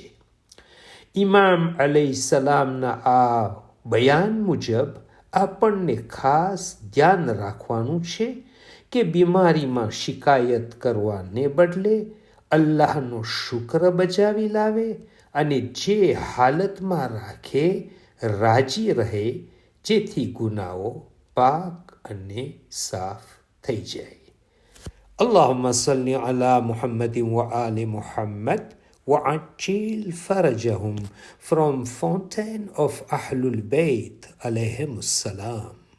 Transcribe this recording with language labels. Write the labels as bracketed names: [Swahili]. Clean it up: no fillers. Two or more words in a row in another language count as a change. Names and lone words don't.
[Gujarati] ઇમામ અલૈહિસ્સલામના આ બયાન મુજબ આપણને ખાસ ધ્યાન રાખવાનું છે કે બીમારીમાં શિકાયત કરવાને બદલે અલ્લાહનો શુક્ર બજાવી લાવે અને જે હાલતમાં રાખે રાજી રહે, જેથી ગુનાહો પાક અને સાફ થઈ જાય. [Arabic] اللهم صل على محمد وآل محمد وعجل فرجهم [English] from Fountain of Ahlul Bayt [Arabic] عليهم السلام.